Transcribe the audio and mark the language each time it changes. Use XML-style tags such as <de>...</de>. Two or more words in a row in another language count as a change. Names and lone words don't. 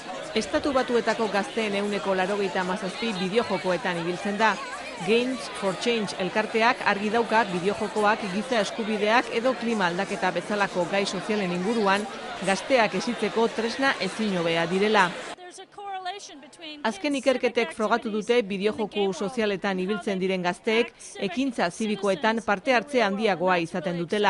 <eu>Estatu Batuetako gazteen 87% bideojokoetan ibiltzen da. Games for Change elkarteak argi dauka bideojokoak giza eskubideak edo klima aldaketa bezalako gai sozialen inguruan gazteak hezitzeko tresna ezin hobea direla. Azken ikerketek frogatu dute bideojoku sozialetan ibiltzen diren gazteek ekintza zibikoetan parte hartze handiagoa izaten dutela.</eu>